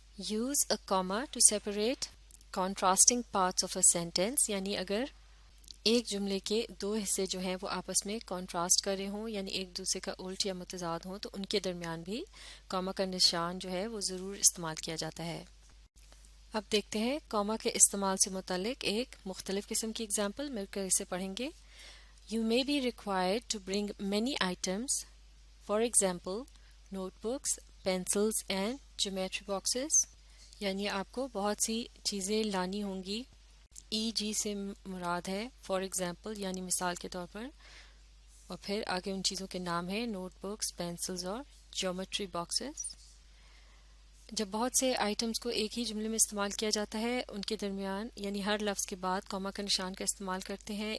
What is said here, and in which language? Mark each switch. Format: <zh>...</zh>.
<en>use a comma to separate contrasting parts of a sentence,</en> <ur>یعنی اگر ایک جملے کے دو حصے جو ہیں وہ آپس میں کانٹراسٹ کر رہے ہوں یعنی ایک دوسرے کا الٹ یا متضاد ہوں تو ان کے درمیان بھی کوما کا نشان جو ہے وہ ضرور استعمال کیا جاتا ہے۔ اب دیکھتے ہیں کاما کے استعمال سے متعلق ایک مختلف قسم کی اگزامپل، مل کر اسے پڑھیں گے.</ur> <en>You may be required to bring many items, for example, notebooks, pencils and geometry boxes.</en> <ur>یعنی آپ کو بہت سی چیزیں لانی ہوں گی. ای جی سے مراد ہے فار ایگزامپل یعنی مثال کے طور پر، اور پھر آگے ان چیزوں کے نام ہیں نوٹ بکس، پینسلز اور جیومیٹری باکسز. جب بہت سے آئٹمز کو ایک ہی جملے میں استعمال کیا جاتا ہے، ان کے درمیان یعنی ہر لفظ کے بعد کاما کا نشان کا استعمال کرتے ہیں.</ur>